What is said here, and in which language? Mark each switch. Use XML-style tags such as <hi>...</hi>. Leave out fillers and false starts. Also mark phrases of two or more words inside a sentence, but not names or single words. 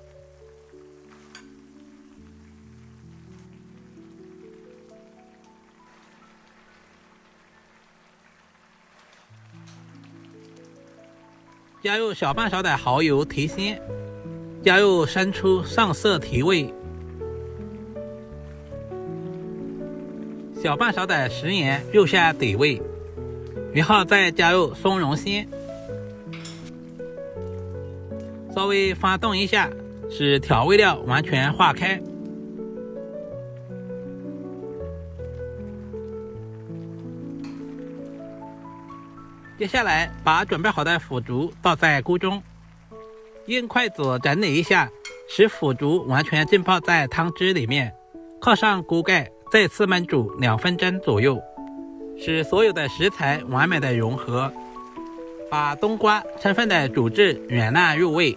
<zh>加入小半勺的蚝油提鮮，加入生抽上色提味，小半勺的食鹽入下底味，然後再加入松茸鮮，稍微翻動一下，使調味料完全化開。接下來把準備好的腐竹倒在鍋中，用筷子整理一下，使腐竹完全浸泡在湯汁裡面，蓋上鍋蓋，再次燜煮2分鐘左右，使所有的食材完美的融合，把冬瓜充分的煮至軟爛入味。</zh>